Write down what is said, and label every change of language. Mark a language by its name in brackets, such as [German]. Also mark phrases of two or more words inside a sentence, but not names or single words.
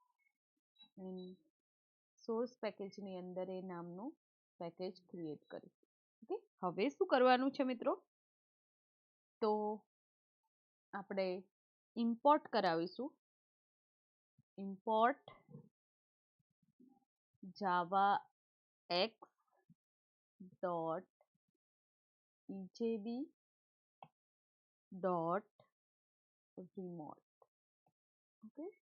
[English] source packageની [Gujarati] અંદર એ નામનું [English] package create [Gujarati] કરીશું. ઓકે, હવે શું કરવાનું છે મિત્રો, તો આપણે ઇમ્પોર્ટ કરાવીશું. [English] ઇમ્પોર્ટ javax dot ejb dot remote. [Gujarati] ઓકે,